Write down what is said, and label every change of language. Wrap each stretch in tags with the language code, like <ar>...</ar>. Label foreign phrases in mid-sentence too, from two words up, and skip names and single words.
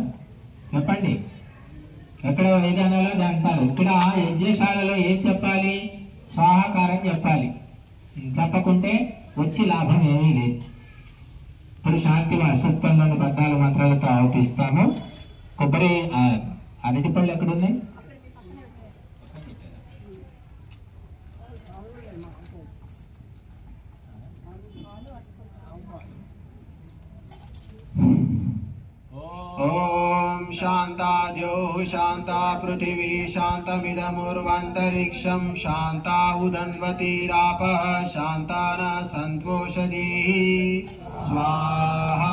<te>చెప్పండి. ఎక్కడ వైధానాలో అంటారు. ఇక్కడ యజ్ఞశాలలో ఏం చెప్పాలి? స్వాహాకారం చెప్పాలి. చెప్పకుంటే వచ్చి లాభం ఏమీ లేదు. ఇప్పుడు శాంతి సూక్తంలోని 14 మంత్రాలతో ఆహుతిస్తాము. కొబ్బరి అరటి పళ్ళు ఎక్కడున్నాయి?</te> <sa>ओम शांताद्यो शांता पृथिवी शांतमिदमुर्वन्तरिक्षं शांता उदन्वतीरापः शांता न सन्तोषधीः स्वाहा।</sa>